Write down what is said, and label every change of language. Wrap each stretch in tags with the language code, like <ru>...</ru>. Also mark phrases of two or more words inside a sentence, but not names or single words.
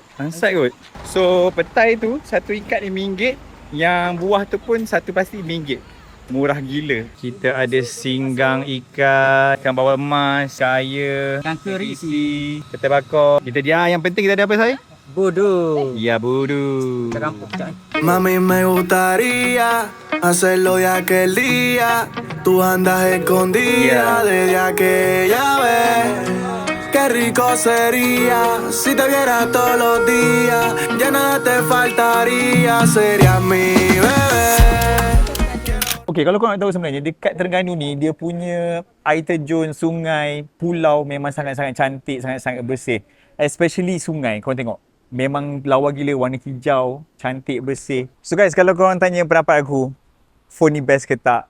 <ms>Langsat kot. So petai tu satu ikat RM5. Yang buah tu pun satu pasti RM5. Murah gila. Kita ada singgang ikan bawal emas, kaya, Ikan keri. petai bakar. Kita dia yang penting kita ada apa saya? Bodoh. Ya bodoh. Kita kampung tak?</ms> <es>Mami, me gustaría hacerlo de aquel día. Tú andas escondida desde aquella vez. Qué rico sería si te viera todos los días. Ya nada te faltaría, serías mi bebé.</es> <ms>Okey, kalau korang nak tahu sebenarnya dekat Terengganu ni dia punya air terjun, sungai, pulau memang sangat-sangat cantik, sangat-sangat bersih. Especially sungai, korang tengok. Memang lawa gila, warna hijau, cantik, bersih.</ms> <en>So guys,</en> <ms>kalau korang tanya pendapat aku, phone ni best ke tak?</ms>